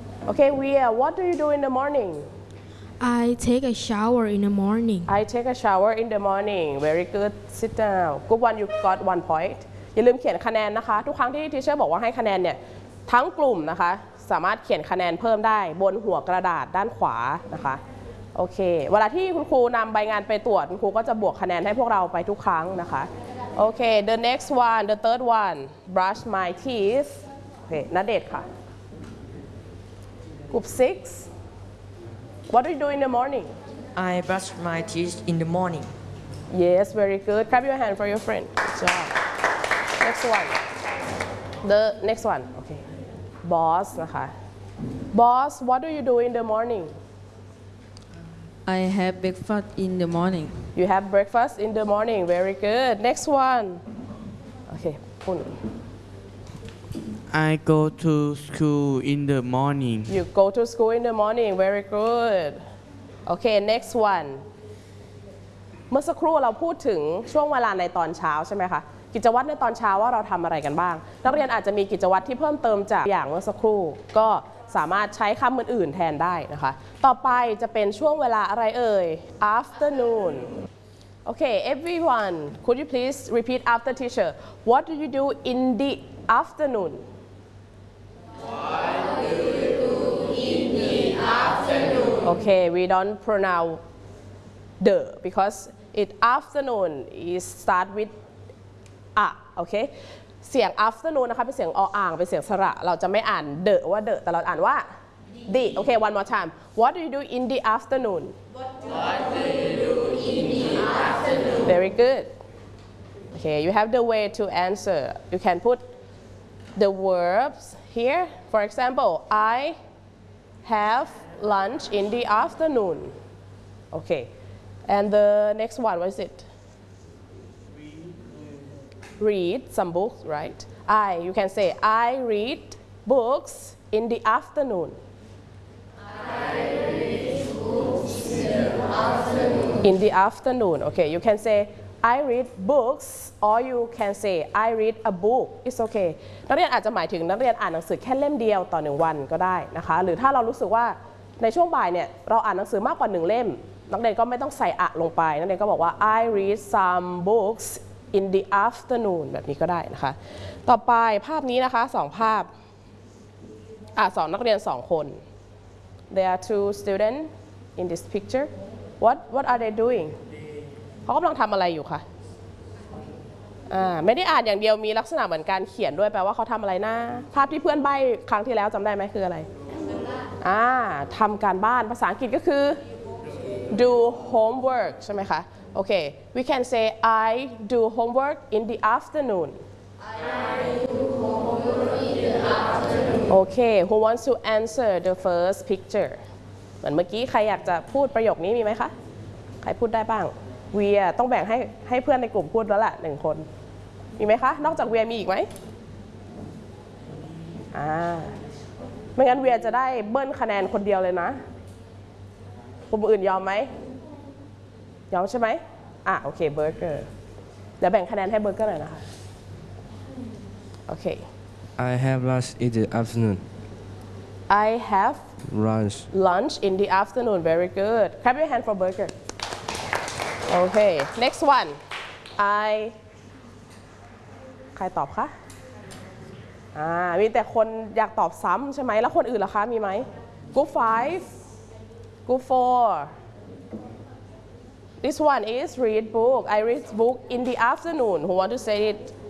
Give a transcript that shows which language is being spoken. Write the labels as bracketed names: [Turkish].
[English] Okay, Wea, what do you do in the morning? I take a shower in the morning. I take a shower in the morning. Very good. Sit down. Group one, you got 1 point. [Thai] อย่าลืมเขียนคะแนนนะคะทุกครั้งที่ทีเชอร์บอกว่าให้คะแนนเนี่ยทั้งกลุ่มนะคะสามารถเขียนคะแนนเพิ่มได้บนหัวกระดาษด้านขวานะคะโอเคเวลาที่คุณครูนำใบงานไปตรวจคุณครูก็จะบวกคะแนนให้พวกเราไปทุกครั้งนะคะโอเค [English] the next one the third one brush my teeth [Thai] โอเคณเดชค่ะ [English] group 6What do you do in the morning? I brush my teeth in the morning. Yes, very good. Clap your hand for your friend. Good job. Next one. The next one. Okay. Boss, นะคะ Boss, what do you do in the morning? I have breakfast in the morning. You have breakfast in the morning. Very good. Next one. Okay. Pun. I go to school in the morning. You go to school in the morning. Very good. Okay, next one. [Thai] เมื่อสักครู่เราพูดถึงช่วงเวลาในตอนเช้าใช่ไหมคะกิจวัตรในตอนเช้าว่าเราทำอะไรกันบ้างนักเรียนอาจจะมีกิจวัตรที่เพิ่มเติมจากอย่างเมื่อสักครู่ก็สามารถใช้คำอื่นๆแทนได้นะคะต่อไปจะเป็นช่วงเวลาอะไรเอ่ย Afternoon. [English] Okay, everyone, could you please repeat after teacher? What do you do in the afternoon? Okay, we don't pronounce the because it afternoon is start with a okay เสียง afternoon [Thai] นะคะเป็นเสียงออ่างเป็นเสียงสระเราจะไม่อ่าน [English] the ว่า the [Thai] แต่เราอ่านว่า [English] the okay one more time what do you do in the afternoon what do you do in the afternoon very good okay you have the way to answer you can put the verbs here for example I haveLunch in the afternoon. Okay. And the next one, what is it? Read some books, right? You can say, I read books in the afternoon. I read books in the afternoon. In the afternoon. Okay. You can say, I read books, or you can say, I read a book. It's okay. [Thai] นักเรียนอาจจะหมายถึงนักเรียนอ่านหนังสือแค่เล่มเดียวต่อหนึ่งวันก็ได้นะคะหรือถ้าเรารู้สึกว่าในช่วงบ่ายเนี่ยเราอ่านหนังสือมากกว่า1เล่มนักเรียนก็ไม่ต้องใส่อะลงไปนักเรียนก็บอกว่า [English] I read some books in the afternoon [Thai] แบบนี้ก็ได้นะคะต่อไปภาพนี้นะคะ2ภาพสอนนักเรียน2คน [English] There are two students in this picture What are they doing [Thai] เขากำลังทำอะไรอยู่คะ ไม่ได้อ่านอย่างเดียวมีลักษณะเหมือนการเขียนด้วยแปลว่าเขาทำอะไรนะภาพที่เพื่อนใบ้ครั้งที่แล้วจำได้ไหมคืออะไรทำการบ้านภาษาอังกฤษก็คือ [English] do homework [Thai] ใช่ไหมคะโอเค [English] we can say I do homework in the afternoon I do Okay, who wants to answer the first picture? [Thai] เหมือนเมื่อกี้ใครอยากจะพูดประโยคนี้มีไหมคะใครพูดได้บ้างเวียต้องแบ่งให้เพื่อนในกลุ่มพูดแล้วล่ะหนึ่งคนมีไหมคะนอกจากเวียมีอีกไหมไม่งั้นเวียจะได้เบิ้ลคะแนนคนเดียวเลยนะกลุ่มอื่นยอมไหมยอมใช่ไหมโอเคเบอร์เกอร์เดี๋ยวแบ่งคะแนนให้เบอร์เกอร์หน่อยนะคะโอเค [English] I have lunch in the afternoon I have lunch lunch in the afternoon very good clap your hand for burger okay next one I [Thai] ใครตอบคะมีแต่คนอยากตอบซ้ำใช่ไหมแล้วคนอื่นล่ะคะมีไหม [English] Group 5 Group 4 This one is read book I read book in the afternoon Who want to say it?